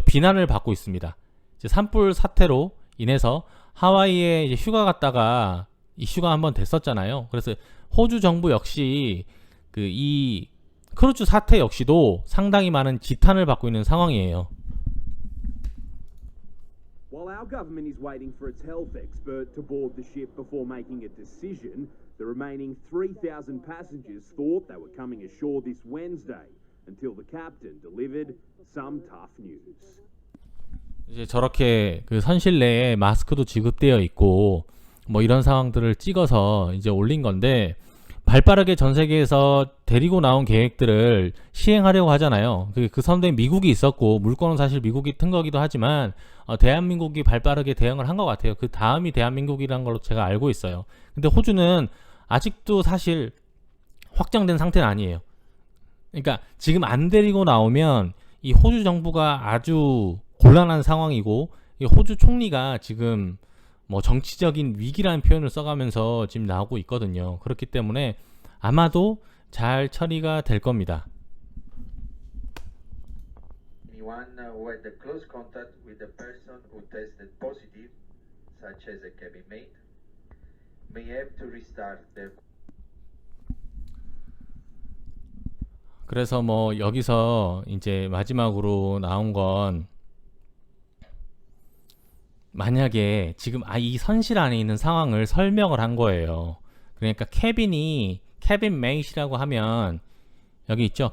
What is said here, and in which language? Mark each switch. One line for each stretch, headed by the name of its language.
Korean: 비난을 받고 있습니다. 이제 산불 사태로 인해서 하와이에 이제 휴가 갔다가 이슈가 한번 됐었잖아요. 그래서 호주 정부 역시 이 크루즈 사태 역시도 상당히 많은 지탄을 받고 있는 상황이에요.
English: While our government is waiting for its health expert to board the ship before making a decision, the remaining 3,000 passengers thought they were coming ashore this Wednesday until the captain delivered some tough news.
Korean: 이제 저렇게 그 선실 내에 마스크도 지급되어 있고 뭐 이런 상황들을 찍어서 이제 올린 건데 발빠르게 전 세계에서 데리고 나온 계획들을 시행하려고 하잖아요. 그 선대에 미국이 있었고 물건은 사실 미국이 튼 거기도 하지만 대한민국이 발빠르게 대응을 한 것 같아요. 그 다음이 대한민국이라는 걸로 제가 알고 있어요. 근데 호주는 아직도 사실 확정된 상태는 아니에요. 그러니까 지금 안 데리고 나오면 이 호주 정부가 아주 곤란한 상황이고 이 호주 총리가 지금 뭐 정치적인 위기라는 표현을 써가면서 지금 나오고 있거든요. 그렇기 때문에 아마도 잘 처리가 될 겁니다.
English: Anyone who had a close contact with a person who tested positive, such as a cabin mate, may have to restart their.
Korean: 그래서 뭐 여기서 이제 마지막으로 나온 건 만약에 지금 이 선실 안에 있는 상황을 설명을 한 거예요. 그러니까 캐빈 메이시라고 하면 여기 있죠.